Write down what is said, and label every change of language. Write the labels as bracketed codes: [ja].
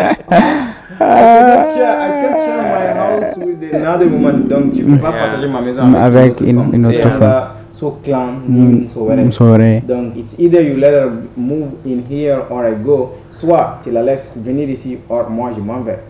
[en] I can't share my house with another woman. [fr] Donc, je ne peux pas partager ma maison avec une autre femme. [en] So clan, donc, it's either you let her move in here or I go. [fr] Soit tu la laisses venir ici or moi je m'en vais.